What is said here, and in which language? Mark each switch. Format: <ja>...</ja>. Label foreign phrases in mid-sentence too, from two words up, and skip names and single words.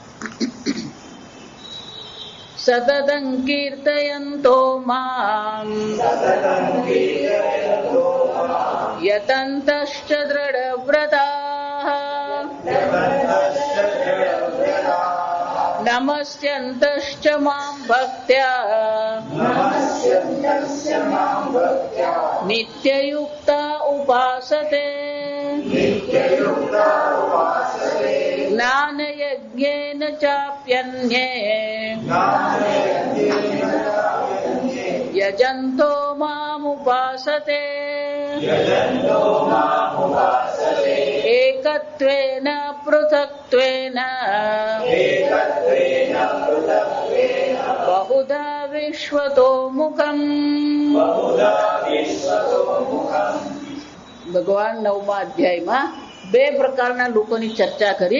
<sa>सततं कीर्तयन्तो मां यतन्तश्च दृढव्रताः नमस्यन्तश्च मां भक्त्या नित्ययुक्ता उपासते। ज्ञानयज्ञेन चाप्यन्ये यजन्तो मामुपास्महे ઉપાસતે એકત્વેન પૃથક્ત્વેન બહુધા વિશ્વતો મુખમ.</sa> <gu>ભગવાન 9મા અધ્યાયમાં બે પ્રકારના લોકોની ચર્ચા કરી.</gu>